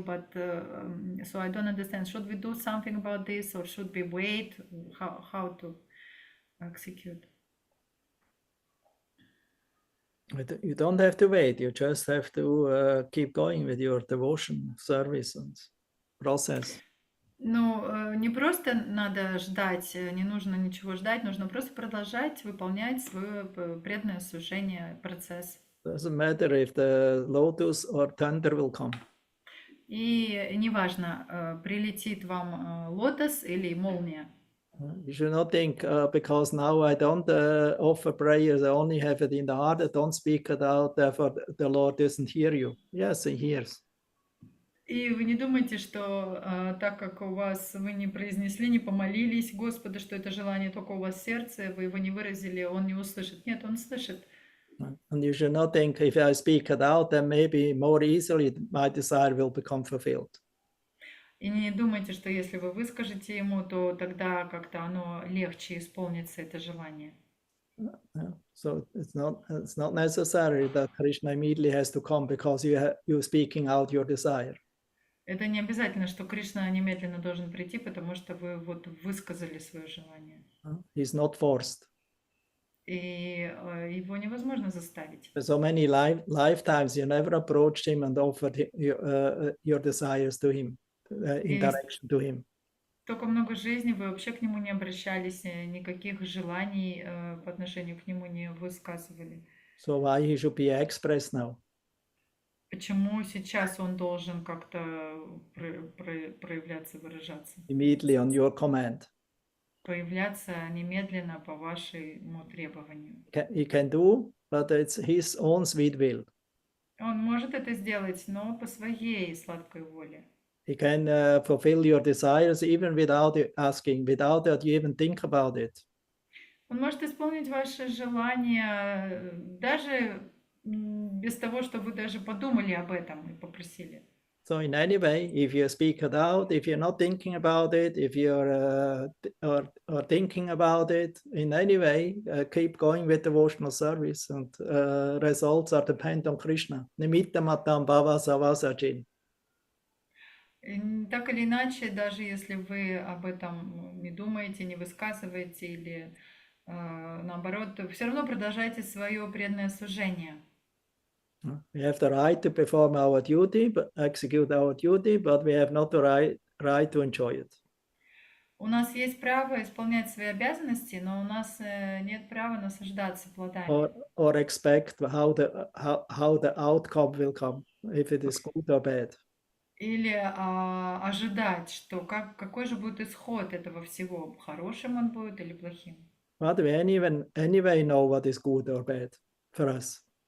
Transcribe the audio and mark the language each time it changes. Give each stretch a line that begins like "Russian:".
English: But so I don't understand. Should we do something about this, or should we wait? How to execute? You don't have to wait. You just have to keep going with your devotion, service, and process.
Russian: Ну, не просто надо ждать, не нужно ничего ждать, нужно просто продолжать выполнять свое преданное служение, процесс.
English: Doesn't matter if the lotus or thunder will come.
Russian: И неважно, прилетит вам лотос или молния.
English: You should not think because now I don't offer prayers, I only have it in the heart, I don't speak it out, therefore the Lord doesn't hear you. Yes, He hears.
Russian: И вы не думайте, что так как вы не произнесли, не помолились Господу, что это желание только у вас в сердце, вы его не выразили, Он не услышит. Нет, Он слышит.
English: And you should not think if I speak it out, then maybe more easily my desire will become fulfilled.
Russian: И не думайте, что если вы выскажете ему, то тогда как-то оно легче исполнится, это желание.
English: So it's not necessary that Krishna immediately has to come because you're speaking out your desire.
Russian: Это не обязательно, что Кришна немедленно должен прийти, потому что вы вот высказали свое желание.
English: He's not forced.
Russian: И его невозможно заставить.
English: For so many lifetimes, you never approached him and offered your desires to him, in direction to him.
Russian: Столько много жизней, вы вообще к нему не обращались, никаких желаний по отношению к нему не высказывали.
English: So why he should be expressed now?
Russian: Почему сейчас он должен как-то проявляться, выражаться?
English: Immediately on your command.
Russian: Появляться немедленно по вашему требованию.
English: He can do, but it's his own sweet will.
Russian: Он может это сделать, но по своей сладкой воле.
English: He can fulfill your desires even without you asking, without that you even think about it.
Russian: Он может исполнить ваши желания даже без того, что вы даже подумали об этом и попросили.
English: So in any way, if you speak it out, if you're not thinking about it, if you're or thinking about it, in any way, keep going with devotional service, and results are dependent on Krishna.
Sanskrit: Nimitta matam bhava savasajin.
Russian: Так или иначе, даже если вы об этом не думаете, не высказываете или наоборот, все равно продолжайте свое преданное служение.
English: We have the right to perform our duty, but execute our duty, but we have not the right to enjoy it.
Russian: У нас есть право исполнять свои обязанности, но у нас нет права наслаждаться плодами.
English: Or expect how the outcome will come, if it is good or bad.
Russian: Или ожидать, что какой же будет исход этого всего, хорошим он будет или плохим.
English: But we anyway know what is good or bad for us.